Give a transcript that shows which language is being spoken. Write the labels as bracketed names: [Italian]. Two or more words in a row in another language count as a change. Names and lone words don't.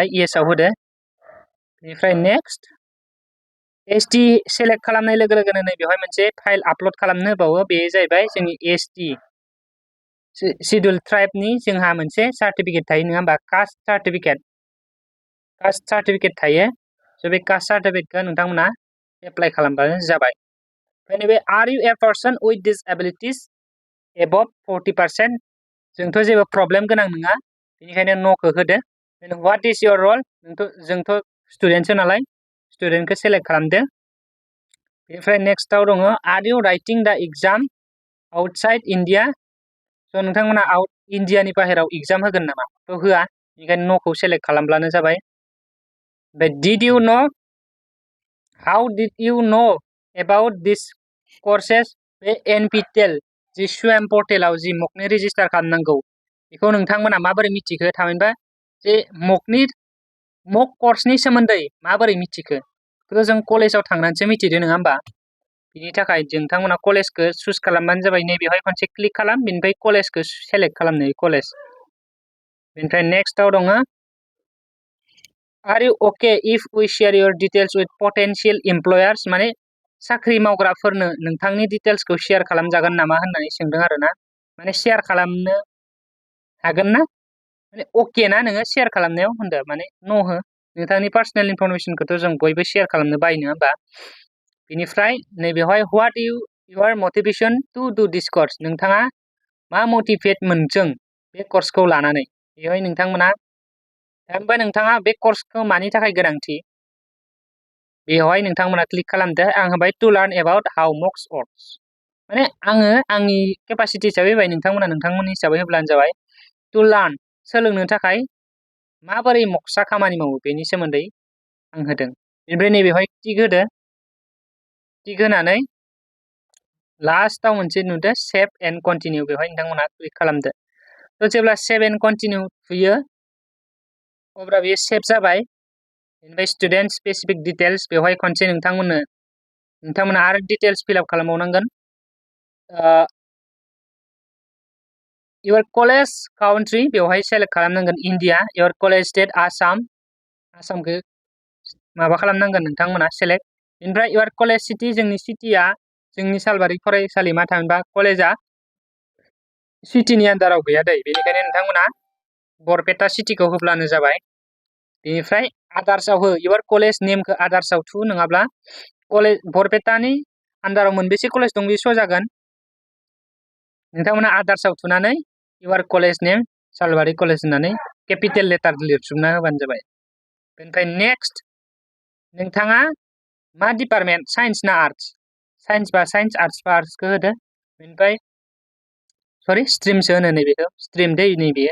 [Bodo] इएसआव होदो बेनिफ्राय [English] next ST select [Bodo] खालामनाय लोगो लोगोनो नैबेवहाय मोनसे फाइल आपल'ड खालामनो होबावो बे जाहैबाय जोंनि एसटि सिडुल ट्राइबनि जोंहा मोनसे सार्टिफिकेट थायो नङा होमबा [English] caste certificate [Bodo] थायो स' बे [English] caste certificate [Bodo] नोंथांमोना एप्लाइ खालामबानो जाबाय ओमफ्राय नैबे [English] are you a person with disabilities [Bodo] above 40% जोंथ' जेबो प्रब्लेम गोनां नङा बेनिखायनो न'खौ होदो [English] what is your role [Bodo] जोंथ' स्टुडेन्टसो नालाय स्टुडेन्टखौ सेलेक्ट खालामदो बेनिफ्राय नेक्स्टआव दङ [English] are you writing the exam outside India [Bodo] स' नोंथांमोना [English] out India [Bodo] बाहेराव एग्जाम होगोन नामा थ' होआ बेनिखायनो न'खौ सेलेक्ट खालामब्लानो जाबाय ओमफ्राय [English] did you know how did you know about this courses [Bodo] बे NPTEL जि SWAM पर्टेलाव जि MOOCनि रेजिस्टार खालामनांगौ बेखौ नोंथांमोना माबोरै मिथिखो थामहिनबा जे MOOC कर्सनि सोमोन्दै माबोरै मिथिखो बेखौ जों कलेजाव थांनानैसो मिथिदो नङा होमबा बिनि थाखाय नोंथांमोना कलेजखौ चुज खालामबानो जाबाय नैबेवहाय खनसे क्लिक खालाम बेनिफ्राय कलेजखौ सेलेक्ट खालामनो कलेज बेनिफ्राय नेक्स्टआव दङ [English] are you okay if we share your details with potential employers [Bodo] माने साख्रि मावग्राफोरनो नोंथांनि डिटेल्सखौ शेयार खालामजागोन नामा होननानै सोंदों आरोना माने शेयार खालामनो हागोन ना माने अके ना नोङो शेयार खालामनायाव होनदो माने न' हो नोंथांनि पार्सनेल इनफरमेशनखौथ' जों बयबो शेयार खालामनो बायो नङा होमबा बेनिफ्राय नैबेवहाय [English] what your motivation to do this course [Bodo] नोंथाङा मा मटिभेट मोनदों बे कर्सखौ लानानै बेवहाय नोंथांमोना ओमफ्राय नोंथाङा बे कर्सखौ मानि थाखाय गोनांथि बेवहाय नोंथांमोना क्लिक खालामदो आं होबाय [English] to learn about how MOOCs works [Bodo] माने आङो आंनि केपासिटि हिसाबै होबाय नोंथांमोना नोंथांमोननि हिसाबै होब्लानो जाबाय [English] to learn [Bodo] सोलोंनो थाखाय माबोरै MOOCsआ खामानि मावो बेनि सोमोन्दै आं होदों बेनिफ्राय नैबेवहाय टिक होदो टिक होनानै लास्टआव मोनसे नुदो [English] save and continue [Bodo] बेवहाय नोंथांमोना क्लिक खालामदो थ' जेब्ला [English] save and continue [Bodo] थुयो अब्ला बेयो सेभ जाबाय बेनिफ्राय [English] student specific details [Bodo] बेवहाय खनसे नोंथांमोना आरो डिटेल्स फिलआप खालामबावनांगोन [English] your college country [Bodo] बेवहाय सेलेक्ट खालामनांगोन इण्डिया [English] your college state [Bodo] आसामखौ माबा खालामनांगोन नोंथांमोना सेलेक्ट बेनिफ्राय [English] your college city [Bodo] जोंनि सिटिया जोंनि सालबारि फरायसालिमा थामहिनबा कलेजा सिटिनि आन्दाराव गैया दै बेनिखायनो नोंथांमोना बरपेटा सिटिखौ होब्लानो जाबाय बेनिफ्राय आदार्सआव हो [English] your college [Bodo] नेमखौ आदार्सआव थु नङाब्ला कलेज बरपेटानि आन्दाराव मोनबेसे कलेज दं बे श' जागोन नोंथांमोना आदार्सआव थुनानै your college नेम सालबारि कलेज होननानै [English] capital letter [Bodo] लिरजोबना होबानो जाबाय बेनिफ्राय नेक्स्ट नोंथाङा मा डिपार्टमेन्ट साइन्स ना आर्टस साइन्स बा साइन्स आर्टस बा आर्टसखौ होदो बेनिफ्राय सरि स्ट्रिमसो होनो नैबेखौ स्ट्रिम दै नैबेयो